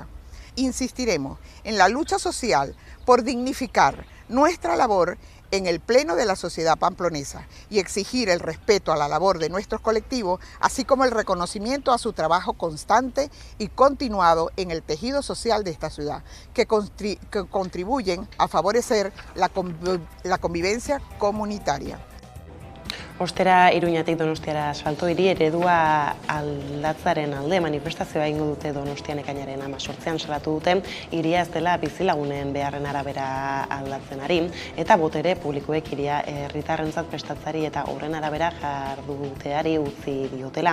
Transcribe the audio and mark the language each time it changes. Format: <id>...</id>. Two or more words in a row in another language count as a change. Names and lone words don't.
<es>Insistiremos en la lucha social por dignificar nuestra labor en el pleno de la sociedad pamplonesa y exigir el respeto a la labor de nuestros colectivos, así como el reconocimiento a su trabajo constante y continuado en el tejido social de esta ciudad, que contribuyen a favorecer la convivencia comunitaria.</es> <eu>Ostera Iruñatik Donostiara asfalto hiri eredua aldatzaren alde manifestazioa egingo dute Donostian ekainaren 18an salatu dute hiria ez dela bizilagunen beharren arabera aldatzen ari eta botere publikoek hiria herritarrentzat prestatzeari eta horren arabera jarduteari utzi diotela.</eu>